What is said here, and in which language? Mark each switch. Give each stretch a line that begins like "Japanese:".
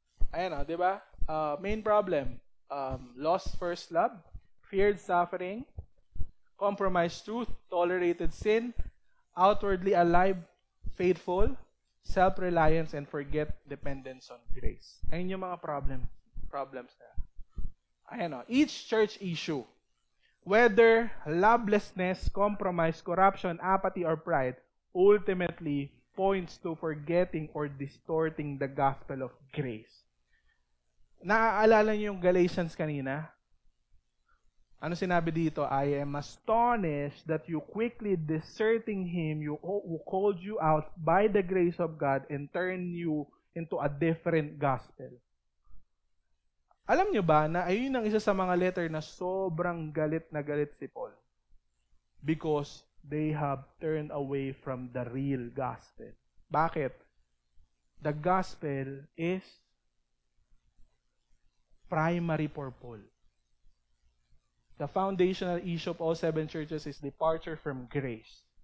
Filipino: Ayan o, di ba?
English: Main problem, lost first love, feared suffering, compromised truth, tolerated sin, outwardly alive, faithful, self-reliance, and forget dependence on grace.
Filipino: Ayun yung mga problems na. Ayan o,
English: each church issue, whether lovelessness, compromise, corruption, apathy, or pride, ultimately points to forgetting or distorting the gospel of grace.
Filipino: Naaalala niyo yung Galatians kanina? Ano sinabi dito?
English: I am astonished that you quickly deserting Him who called you out by the grace of God and turned you into a different gospel.
Filipino: Alam niyo ba na ayun ang isa sa mga letter na sobrang galit na galit si Paul?
English: Because they have turned away from the real gospel.
Filipino: Bakit?
English: The gospel is primary for Paul. The foundational issue of all 7 churches is departure from grace.